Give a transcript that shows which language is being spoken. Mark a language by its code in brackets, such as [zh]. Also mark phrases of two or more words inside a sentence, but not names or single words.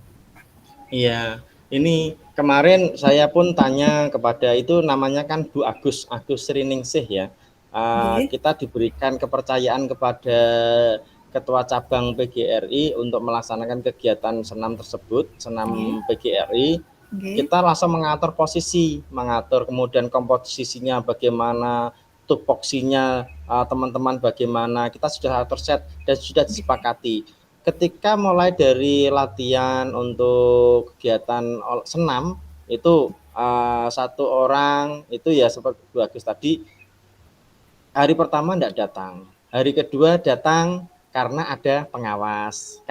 [id] iya. Ini kemarin saya pun tanya kepada itu namanya kan Bu Agus Sriningsih ya. Nggih, Kita diberikan kepercayaan kepada ketua cabang PGRI untuk melaksanakan kegiatan senam tersebut, nggih, senam PGRI. Nggih. kita langsung mengatur posisi, mengatur kemudian komposisinya bagaimana, tupoksinya teman-teman bagaimana, kita sudah atur set dan sudah Nggih. disepakati. Ketika mulai dari latihan untuk kegiatan senam itu satu orang itu ya seperti Bu Agus tadi, hari pertama enggak datang, hari kedua datang karena ada pengawas, kan